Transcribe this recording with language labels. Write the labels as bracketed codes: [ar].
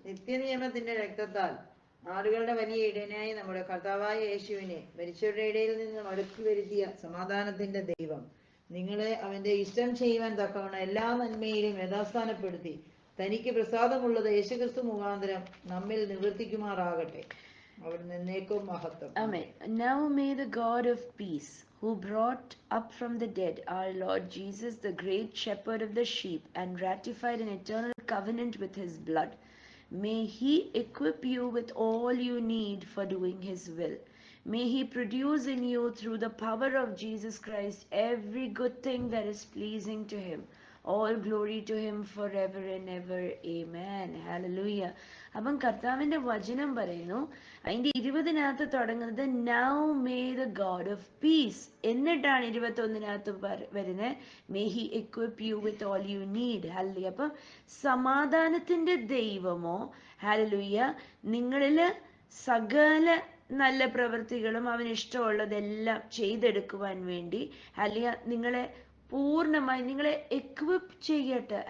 [ml] നിത്യനിയമത്തിന്റെ രക്തത്താൽ ആളുകളുടെ വലിയ ഇടയനായി നമ്മുടെ കർത്താവായ യേശുവിനെ മരിച്ചവരുടെ ഇടയിൽ നിന്ന് മടക്കി വരുത്തിയ സമാധാനത്തിന്റെ ദൈവം നിങ്ങളെ അവന്റെ ഇഷ്ടം ചെയ്യുവാൻ തക്കവണ്ണം എല്ലാ നന്മയിലും യഥാസ്ഥാനപ്പെടുത്തി തനിക്ക് പ്രസാദമുള്ളത് യേശുക്രിസ്തു മുഖാന്തരം നമ്മിൽ നിവർത്തിക്കുമാറാകട്ടെ. അവിടുന്ന് എന്നേക്കും മഹത്വം. [en] Amen. Now may the God of peace, who brought up from the dead our Lord Jesus, the great shepherd of the sheep, and ratified an eternal covenant with his blood, may he equip you with all you need for doing his will. May he produce in you, through the power of Jesus Christ, every good thing that is pleasing to him. All glory to him forever and ever. Amen. Hallelujah. [ml] അപ്പം കർത്താവിന്റെ വചനം പറയുന്നു, അതിന്റെ 20-നകത്ത് തുടങ്ങുന്നത് [en] now may the God of peace, [ml] എന്നിട്ടാണ് 21-നകത്ത് വരുന്നത് [en] May he equip you with all you need. [ml] Hallelujah. അപ്പം സമാധാനത്തിന്റെ ദൈവമോ ഹല്ലേലൂയ നിങ്ങളിൽ സകല നല്ല പ്രവൃത്തികളും അവന് ഇഷ്ടമുള്ളതെല്ലാം ചെയ്തെടുക്കുവാൻ വേണ്ടി ഹല്ലേലൂയ നിങ്ങളെ പൂർണ്ണമായി നിങ്ങളെ എക്വിപ്പ് ചെയ്യട്ടെ.